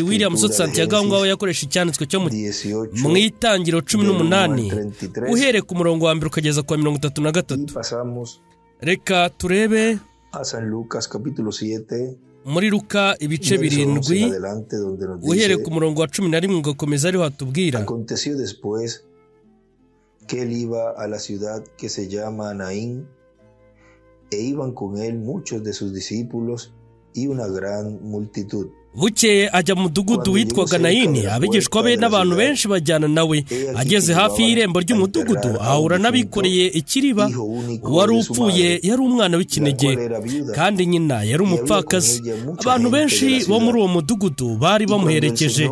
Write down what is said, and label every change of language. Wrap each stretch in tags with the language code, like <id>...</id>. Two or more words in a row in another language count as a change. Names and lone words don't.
<rw>William Soto Santiago ngaho yakoresha icyanditswe cyo mu itangiro 18 uhereye ku murongo wa 1 ukageza kwa 33. Reka turebe muri Luka ibice 7 uhereye ku murongo wa 11 ugakomeza ariho hatubwira</rw> <es>que él iba a la ciudad que se llama Naín, e iban con él muchos de sus discípulos y una gran multitud.</es> <rw>Bukeye ajya mu mudugudu witwaga Nayini, abigishwa be n'abantu benshi bajyana nawe. Ageze hafi y'irembo ry'umudugudu ahura n'abikoreye ikiriba. Wari upfuye yari umwana w'ikinege kandi nyina yari umupfakazi. Abantu benshi bo muri uwo mudugudu bari bamuherekeje.</rw>